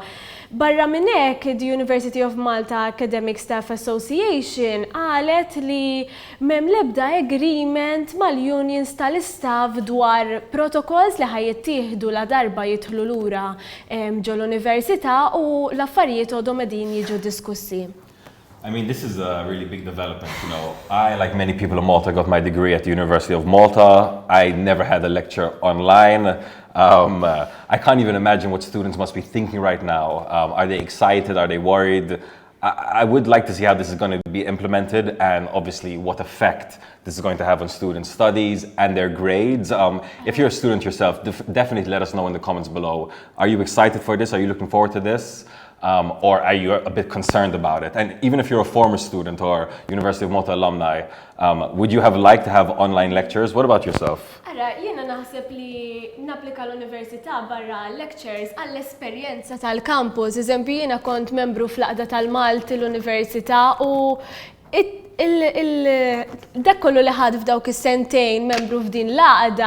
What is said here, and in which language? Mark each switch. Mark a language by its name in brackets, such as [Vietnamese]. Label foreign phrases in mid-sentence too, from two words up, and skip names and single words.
[Maltese] Barra minn hekk, the University of Malta Academic Staff Association qalet li m'hemm l-ebda agreement mal-unions tal-istaff dwar protokolls li ħajjittieħdu la darba jidħlu lura ġol università u l-affarijiet għodhom qegħdin jiġu diskussi. [English] I mean, this is a really big development, you know. I, like many people in Malta, got my degree at the University of Malta. I never had a lecture online. I can't even imagine what students must be thinking right now. Are they excited? Are they worried? I would like to see how this is going to be implemented and obviously what effect this is going to have on students' studies and their grades. If you're a student yourself, definitely let us know in the comments below. Are you excited for this? Are you looking forward to this? Or are you a bit concerned about it? And even if you're a former student or University of Malta alumni, would you have liked to have online lectures? What about yourself? [Maltese] Ara, jiena naħseb li napplika l-Università barra lectures għall-esperjenza tal-campus. Eżempju, jiena kont membru fl-Aqda tal-Malti l-Università u dak kollu li ħad f'dawk is-sentejn membru f'din l-għaqda